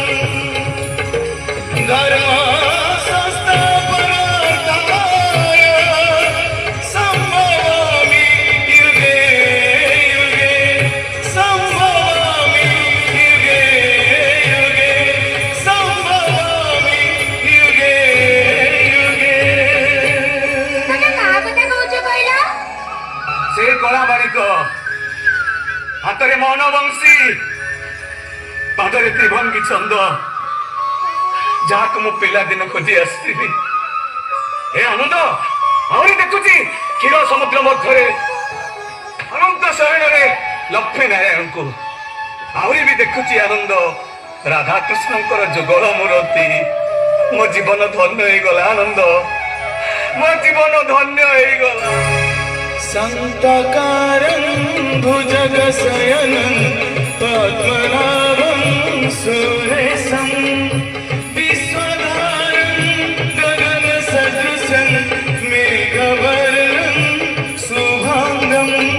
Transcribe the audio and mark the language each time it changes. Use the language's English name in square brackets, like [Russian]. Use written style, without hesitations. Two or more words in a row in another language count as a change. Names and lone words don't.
[Sanskrit] धर्म संस्थापनार्थाय संभवामि युगे युगे संभवामि युगे युगे संभवामि युगे युगे। [Odia] ତମେ କାହା କଥା କହୁଛ କହିଲ? ସେ କଳାମାଣିକ, ହାତରେ ମୌନବଂଶୀ, ପାଦରେ ତ୍ରିଭଙ୍ଗୀ ଛନ୍ଦ, ଯାହାକୁ ମୁଁ ପିଲାଦିନ ଖୋଜି ଆସିଥିଲି। ଏ ଆନନ୍ଦ, ଆହୁରି ଦେଖୁଛି କ୍ଷୀର ସମୁଦ୍ର ମଧ୍ୟରେ ଅନନ୍ତ ଶୟନରେ ଲକ୍ଷ୍ମୀ ନାରାୟଣଙ୍କୁ। ଆହୁରି ବି ଦେଖୁଛି ଆନନ୍ଦ ରାଧାକୃଷ୍ଣଙ୍କର ଯୁଗଳ ମୂରତି। ମୋ ଜୀବନ ଧନ୍ୟ ହେଇଗଲା ଆନନ୍ଦ, ମୋ ଜୀବନ ଧନ୍ୟ ହେଇଗଲା। [Sanskrit] शान्ताकारं भुजगशयनं पद्मनाभं सुरेशं विश्वधारं गगनसदृशं मेघवर्णं शुभाङ्गम्